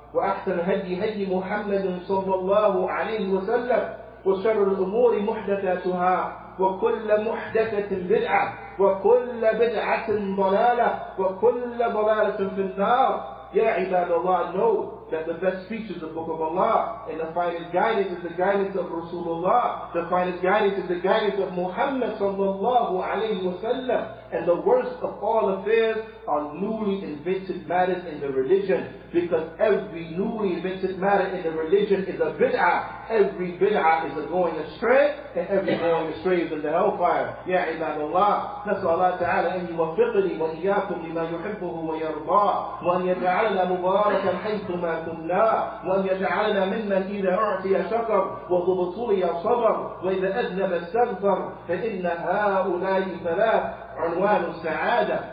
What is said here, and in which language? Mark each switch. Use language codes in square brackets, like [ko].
[ar] وأحسن هدي محمد صلى الله عليه وسلم وشر الأمور محدثاتها وكل محدثة بدعة وكل بدعة ضلالة وكل ضلالة في النار. يا عباد الله, [en] know that the best speech is the book of Allah, and the finest guidance is the guidance of Rasulullah. The finest guidance is the guidance of Muhammad sallallahu alayhi wa sallam. And the worst of all affairs are newly invented matters in the religion, because every newly invented matter in the religion is a bid'ah. Every bid'ah is a going astray, and every going astray is in the hellfire. [ar] Ya ibadallah, نسأل الله تعالى أن يوفقني وإياكم لما يحبه ويرضاه, وأن يجعلنا مباركا حيثما كنا, وأن يجعلنا ممن إذا أعطي شكر وابتلي صبر وإذا أذنب استغفر, فإن هؤلاء ثلاث عنوان السعادة.